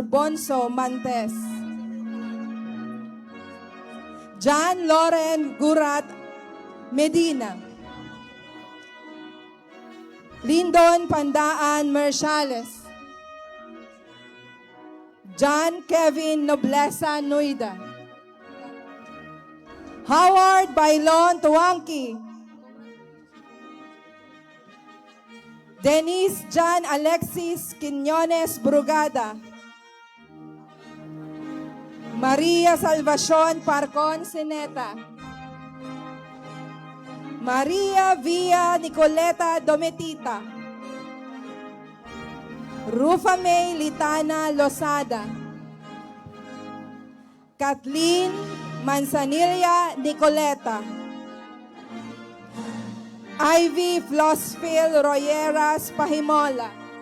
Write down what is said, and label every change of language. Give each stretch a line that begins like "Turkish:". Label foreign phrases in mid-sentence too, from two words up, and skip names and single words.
English: Bonso Mantes, John Loren Gurat Medina, Lindon Pandaan Merciales, John Kevin Noblesa Nuida, Howard Bailon Tuangki, Denise John Alexis Quiñones Brugada, Maria Salvacion Parcon Sineta, Maria Via Nicoleta Dometita, Rufa May Litana Losada, Kathleen Manzanilla Nicoleta, Ivy Flosfield Royeras Pahimola,